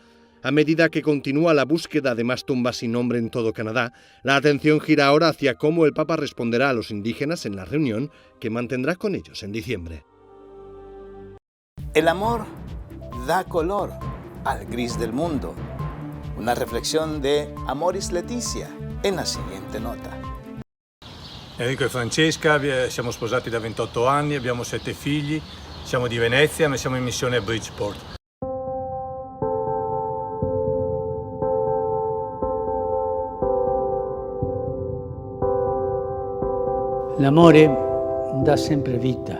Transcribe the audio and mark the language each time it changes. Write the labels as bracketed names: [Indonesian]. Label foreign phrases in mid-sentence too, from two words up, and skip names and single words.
[Spanish] A medida que continúa la búsqueda de más tumbas sin nombre en todo Canadá, la atención gira ahora hacia cómo el Papa responderá a los indígenas en la reunión que mantendrá con ellos en diciembre. El amor da color al gris del mundo. Una reflexión de Amoris Letizia en la siguiente nota. [Italian] Enrico e Francesca, siamo sposati da 28 anni, abbiamo 7 figli, siamo di Venezia, ma siamo in missione a Bridgeport. L'amore dà sempre vita.